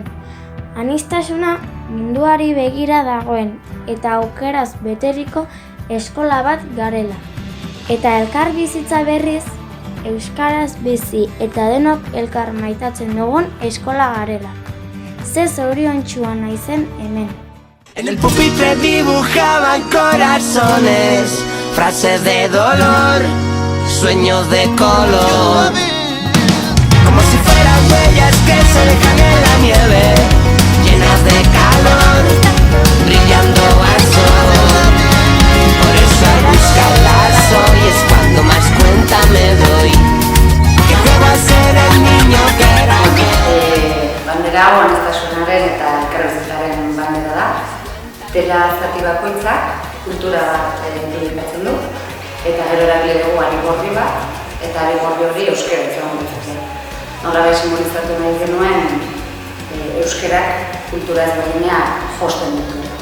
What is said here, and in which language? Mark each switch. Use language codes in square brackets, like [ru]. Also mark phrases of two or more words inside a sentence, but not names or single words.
[eu] Aniztasuna munduari begira dagoen eta aukeraz beteriko eskola bat garela. Eta elkarbizitza berriz, euskaraz bizi eta denok elkar maitatzen dugun eskola garela. Ze zoriontsua naizen hemen. [es] En el pupitre dibujaban corazones, frases de dolor, sueños de color, como si fueran huellas que se dejan en la nieve, llenas de calor, brillando al sol. Por eso al buscarlas hoy es cuando más cuenta me doy, que juego a ser el niño que era ayer. [eu] Bandera hau aniztasunaren eta elkarbizitzaren bandera da. Dela zati bakoitzak kultura bat irudikatzen du, eta gero erabili dugu arigorri bat, eta arigorri hori euskara izango dezake. Nola simbolizatu nahi genuen euskarak kultura ezberdinak josten ditu.